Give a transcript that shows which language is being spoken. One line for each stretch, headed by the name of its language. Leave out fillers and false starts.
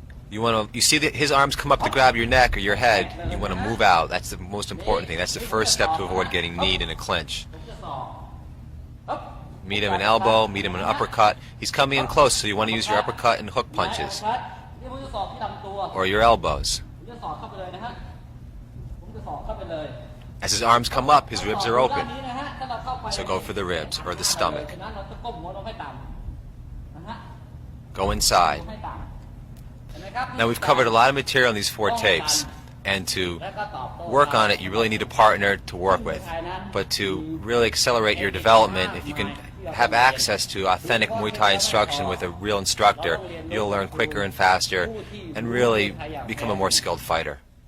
English: You see that his arms come up to grab your neck or your head. You want to move out. That's the most important thing. That's the first step to avoid getting kneed in a clinch.
Thai: ผมจะสอบ
English: Meet him an elbow, meet him an uppercut. He's coming in close, so you want to use your uppercut and hook punches,
Thai: นี่ผมจะสอบที่ลำตัว
English: or your elbows.
Thai: ผมจะสอบเข้าไปเลยนะฮะผมจะสอบเข้าไปเลย
English: As his arms come up, his ribs are
Thai: ด้าน
English: open.
Thai: นี้นะฮะถ้าเราเข้าไป
English: So go for the ribs or the stomach.
Thai: ฉะนั้นเราจะก้มหัวลงให้ต่ำนะฮะ
English: Go inside.
Thai: ให้ต่ำเห็นไหมครับ
English: Now we've covered a lot of material in these 4 tapes, and to work on it, you really need a partner to work with. But to really accelerate your development, if you can have access to authentic Muay Thai instruction with a real instructor, you'll learn quicker and faster and really become a more skilled fighter.